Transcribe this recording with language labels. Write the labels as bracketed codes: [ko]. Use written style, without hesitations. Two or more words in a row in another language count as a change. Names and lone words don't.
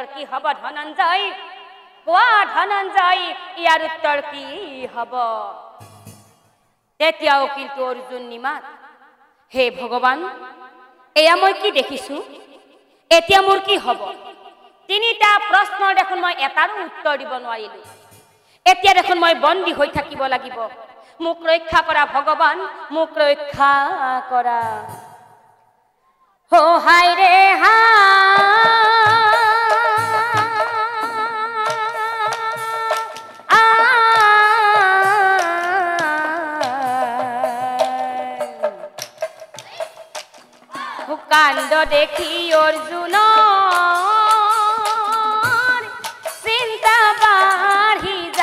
[as] কি হ'ব ধনঞ্জয় কোৱা ধনঞ্জয় ইয়াৰ উত্তৰ কি হ'ব তেতিয়াও কিন্তু অৰ্জুন নিমাত হে ভগৱান এয়া মই কি দেখিছো এতিয়া মোৰ কি হ'ব তিনিটা প্ৰশ্নৰ দেখোন মই এটাৰো উত্তৰ দিব নোৱাৰিলো এতিয়া দেখোন মই বন্দী হৈ থাকিব লাগিব মোক ৰক্ষা কৰা ভগৱান মোক ৰক্ষা কৰা हो हाय रे কাণ্ড দেখি অর্জুন চিন্তা বাঢ়ি